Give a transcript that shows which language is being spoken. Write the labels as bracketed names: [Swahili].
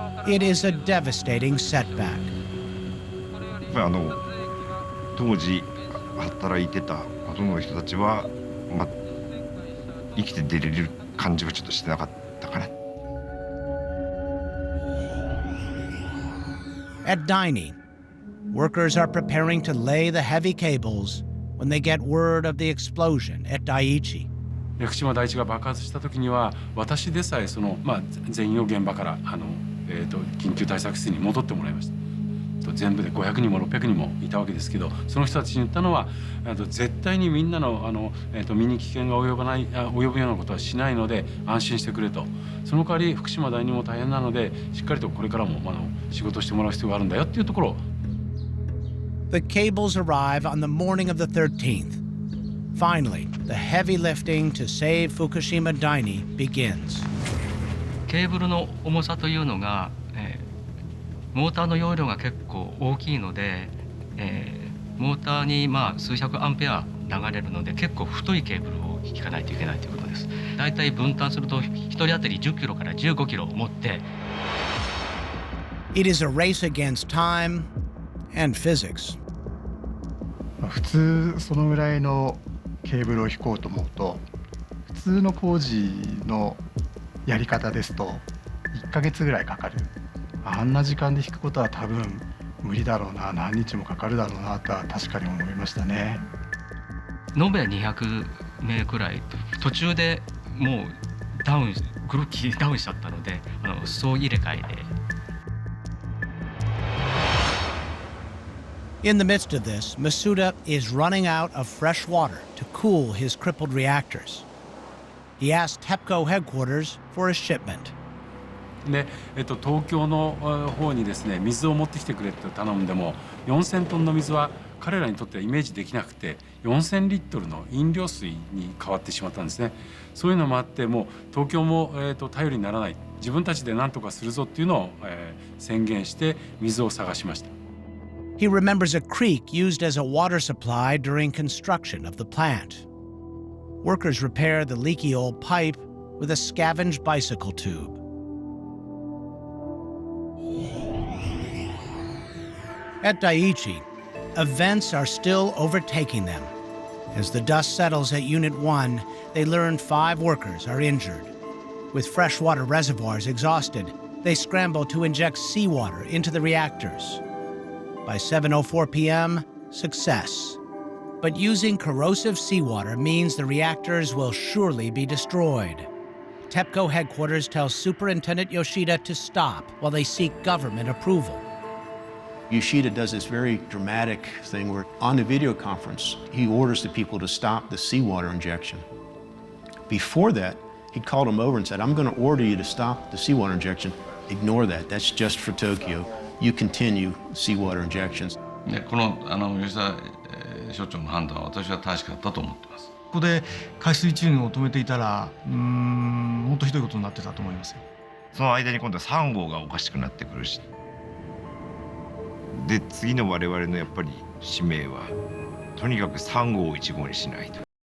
[English] It is a devastating setback. [Japanese] やっぱり当時働いてたほとんどの人たちは、生きて出れる感じはちょっとしてなかったかな。 [English] At Daini, workers are preparing to lay the heavy cables when they get word of the explosion at Daiichi. [Japanese] 福島第一が爆発した時には、私でさえ全員を現場から緊急対策室に戻ってもらいました。全部で500人も600人もいたわけですけど、その人たちに言ったのは絶対にみんなの身に危険が及ぶようなことはしないので安心してくれと。その代わり福島第二も大変なのでしっかりとこれからも仕事してもらう必要があるんだよっていうところを。 [English] The cables arrive on the morning of the 13th. Finally, the heavy lifting to save Fukushima Daini begins. [Japanese] ケーブルの重さというのが、モーターの容量が結構大きいので、モーターに数百アンペア流れるので結構太いケーブルを引かないといけないということです。だいたい分担すると1人当たり10キロから15キロを持って。 [English] It is a race against time and physics. [Japanese] 普通そのぐらいのケーブルを引こうと思うと普通の工事のやり方ですと1ヶ月ぐらいかかる。あんな時間で引くことは多分無理だろうな、何日もかかるだろうなとは確かに思いましたね。延べ200名くらい途中でもうグルーキーダウンしちゃったので総入れ替えで。 [English] In the midst of this, Masuda is running out of fresh water to cool his crippled reactors. He asked TEPCO headquarters for a shipment. [Japanese] で東京の方にですね水を持ってきてくれって頼んでも4000トンの水は彼らにとってはイメージできなくて4000リットルの飲料水に変わってしまったんですね。そういうのもあってもう東京も頼りにならない、自分たちで何とかするぞっていうのを宣言して水を探しました。 [English] He remembers a creek used as a water supply during construction of the plant. Workers repair the leaky old pipe with a scavenged bicycle tube. At Daiichi, events are still overtaking them. As the dust settles at Unit 1, they learn 5 workers are injured. With freshwater reservoirs exhausted, they scramble to inject seawater into the reactors. By 7:04 p.m., success. But using corrosive seawater means the reactors will surely be destroyed. TEPCO headquarters tells Superintendent Yoshida to stop while they seek government approval. Yoshida does this very dramatic thing where on the video conference, he orders the people to stop the seawater injection. Before that, he called them over and said, I'm going to order you to stop the seawater injection. Ignore that. That's just for Tokyo. You continue seawater injections. [Japanese] この吉田所長の判断は私は正しかったと思ってます。ここで海水チューンを止めていたらもっとひどいことになってたと思いますよ。その間に今度は3号がおかしくなってくるし、で次の我々のやっぱり使命はとにかく3号を1号にしないと。